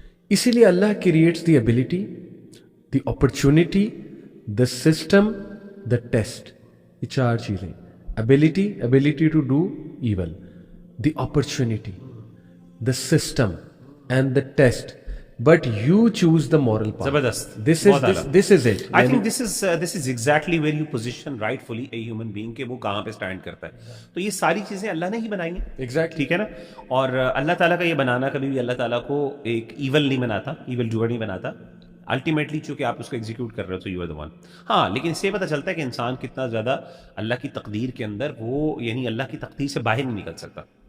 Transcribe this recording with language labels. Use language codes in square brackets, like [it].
[ur] اسی لیے [en] Allah creates the ability, the opportunity, the system, the test. [ur] یہ چار چیزیں: [en] ability to do evil, the opportunity, the system and the test, but you choose the moral path. [ur] زبردست. [en] This is it. I think this is exactly where you position rightfully a human being [ur] کہ وہ کہاں پہ stand کرتا ہے. تو یہ ساری چیزیں اللہ نے ہی بنائی ہیں. [en] Exactly. [ur] ٹھیک ہے نا. اور اللہ تعالیٰ کا یہ بنانا کبھی بھی اللہ تعالیٰ کو ایک ایول نہیں بناتا, ایول ڈوئر نہیں بناتا. الٹیمیٹلی چونکہ آپ اس کو ایگزیکیوٹ کر رہے ہو تو [en] You are the one. [ur] ہاں لیکن اس سے پتہ چلتا ہے کہ انسان کتنا زیادہ اللہ کی تقدیر کے اندر وہ یعنی اللہ کی تقدیر سے باہر نہیں نکل سکتا.